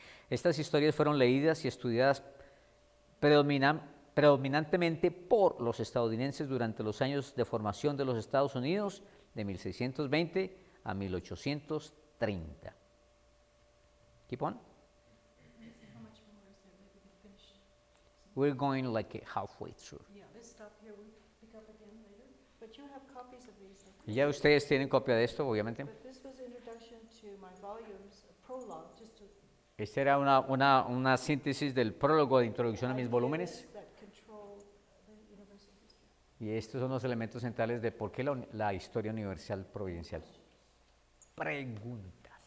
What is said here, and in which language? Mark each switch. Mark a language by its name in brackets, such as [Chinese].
[Spanish] Estas historias fueron leídas y estudiadas predominantemente por los estadounidenses durante los años de formación de los Estados Unidos de 1620 a 1830. [English] Keep on. How much more is there? Maybe we can finish. We're going like halfway through. Yeah, let's stop here. We'll pick up again later. But you have copies of these. I [Spanish] Y [English] think. [Spanish] ya ustedes tienen copia de esto, obviamente. [English] But this was introduction to my volumes, a prologue, just to. [Spanish] Esta era una síntesis del prólogo de introducción a mis volúmenes. [English] Ideas that control the universal history. [Spanish] Y estos son los elementos centrales de por qué la historia universal providencial. Pregunta.